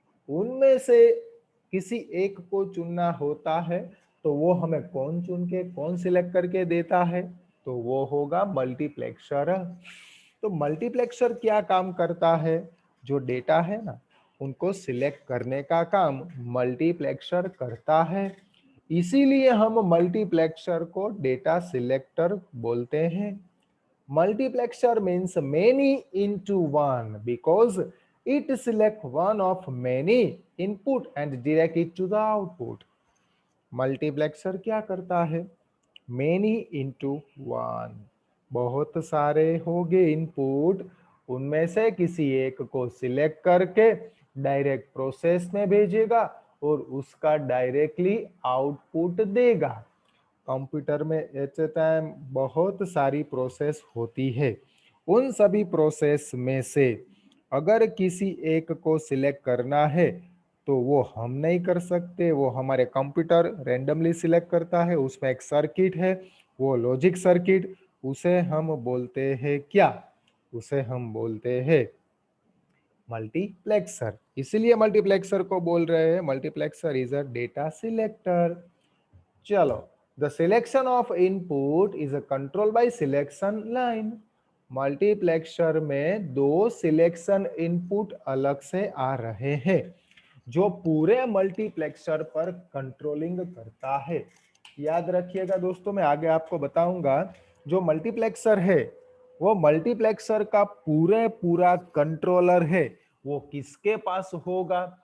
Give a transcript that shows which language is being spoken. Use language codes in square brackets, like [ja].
[hi] उनमें से किसी एक को चुनना होता है तो वो हमें कौन चुन के कौन सिलेक्ट करके देता है, तो वो होगा मल्टीप्लेक्सर. तो मल्टीप्लेक्सर क्या काम करता है? जो डेटा है ना उनको सिलेक्ट करने का काम मल्टीप्लेक्सर करता है. इसीलिए हम मल्टीप्लेक्सर को डेटा सिलेक्टर बोलते हैं. [en] Multiplexer means many into one because it select one of many input and direct it to the output. [hi] Multiplexer क्या करता है? [en] many into one, [hi] बहुत सारे हो गए इनपुट, उनमें से किसी एक को सिलेक्ट करके डायरेक्ट प्रोसेस में भेजेगा और उसका डायरेक्टली आउटपुट देगा. कंप्यूटर में एट ए टाइम बहुत सारी प्रोसेस होती है. उन सभी प्रोसेस में से अगर किसी एक को सिलेक्ट करना है तो वो हम नहीं कर सकते, वो हमारे कंप्यूटर रैंडमली सिलेक्ट करता है. उसमें एक सर्किट है, वो लॉजिक सर्किट, उसे हम बोलते हैं क्या? उसे हम बोलते हैं मल्टीप्लेक्सर. इसीलिए मल्टीप्लेक्सर को बोल रहे हैं [en] Multiplexer is a data selector. [hi] चलो, [en] the selection of input is a control by selection line. [hi] Multiplexer में दो सिलेक्शन इनपुट अलग से आ रहे हैं जो पूरे मल्टीप्लेक्सर पर कंट्रोलिंग करता है. याद रखिएगा दोस्तों, मैं आगे आपको बताऊंगा जो मल्टीप्लेक्सर है वो मल्टीप्लेक्सर का पूरे पूरा कंट्रोलर है वो किसके पास होगा?